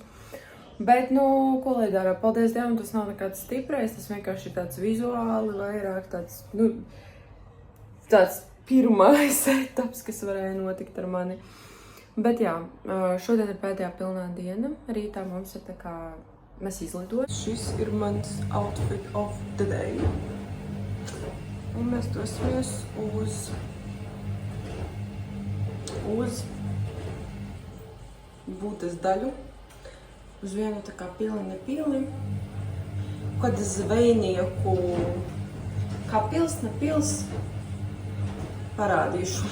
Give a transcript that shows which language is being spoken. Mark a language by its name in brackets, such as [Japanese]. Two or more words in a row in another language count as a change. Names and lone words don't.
[Latvian] Bet, ko lai dara, paldies Dievam, tas nav nekāds stiprais, tas vienkārši ir tāds vizuāli vairāk, tāds pirmais etaps, kas varēja notikt ar mani. Bet jā, šodien ir pēdējā pilnā diena, rītā mums ir tā kā, mēs izlidojam. Šis ir mans [English] outfit of the day. [Latvian] Un mēs dosimies uz būtas daļu. Uz vienu tā kā pili, kāda zvejnieku, kā pils, parādīšu.